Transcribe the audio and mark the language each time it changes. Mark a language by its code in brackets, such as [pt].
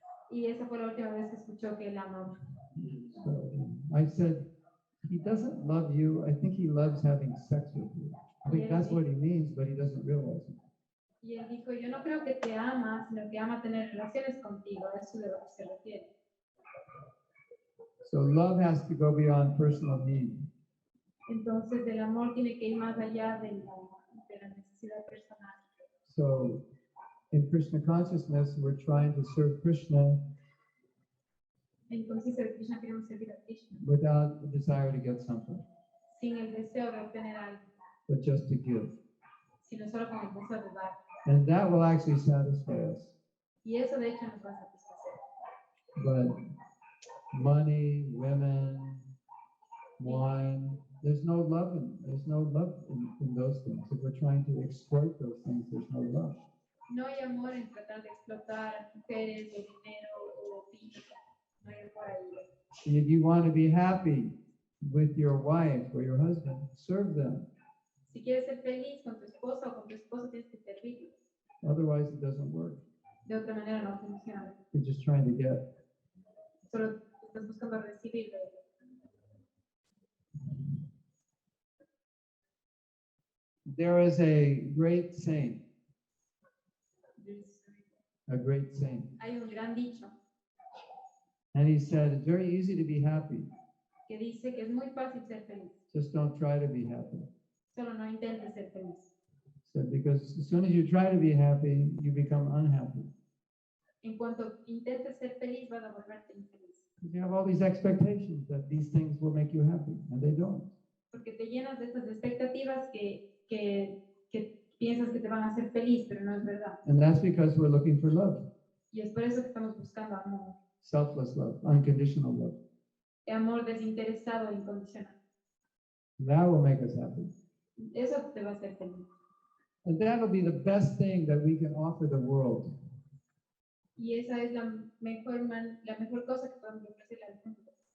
[es] Y esa fue la última vez que escuchó que él amaba. [en] So I said, he doesn't love you. I think he loves having sex with you. I think that's what he means, but he doesn't realize it. [es] Y él dijo, yo no creo que te ama, sino que ama tener relaciones contigo. A eso es a lo que se refiere. [en] So love has to go beyond personal need. [es] Entonces el amor tiene que ir más allá de la necesidad personal. [en] So in Krishna consciousness, we're trying to serve Krishna [es] En conciencia de Krishna queremos servir a Krishna, [en] without the desire to get something, [es] sin el deseo de obtener algo, [en] but just to give. [es] sino solo con el deseo de dar. [en] And that will actually satisfy us. [es] Y eso de hecho nos va a satisfacer. [en] But money, women, wine, there's no love in those things. If we're trying to exploit those things, there's no love. [es] No hay amor en tratar de explotar a mujeres o dinero o vino. No hay amor ahí. [en] If you want to be happy with your wife or your husband, serve them. [es] Si quieres ser feliz con tu esposa o con tu esposo, tienes que servirlos. [en] Otherwise, it doesn't work. [es] De otra manera no funciona. [en] You're just trying to get [es] Solo estás buscando recibirlo. [en] There is a great saint, [es] Hay un gran dicho [en] and he said, it's very easy to be happy. [es] que dice que es muy fácil ser feliz. [en] Just don't try to be happy. [es] Solo no intentes ser feliz. [en] So because as soon as you try to be happy, you become unhappy. [es] En cuanto intentes ser feliz, vas a volverte infeliz. [en] You have all these expectations that these things will make you happy, and they don't. [es] Porque te llenas de estas expectativas que piensas que te van a hacer feliz, pero no es verdad. [en] And that's because we're looking for love, [es] Y es por eso que estamos buscando amor. [en] selfless love, unconditional love. [es] Amor desinteresado e incondicional. [en] That will make us happy. [es] Eso te va a hacer feliz. [en] And that'll be the best thing that we can offer the world. [es] Y esa es la mejor cosa que podemos ofrecerle al mundo.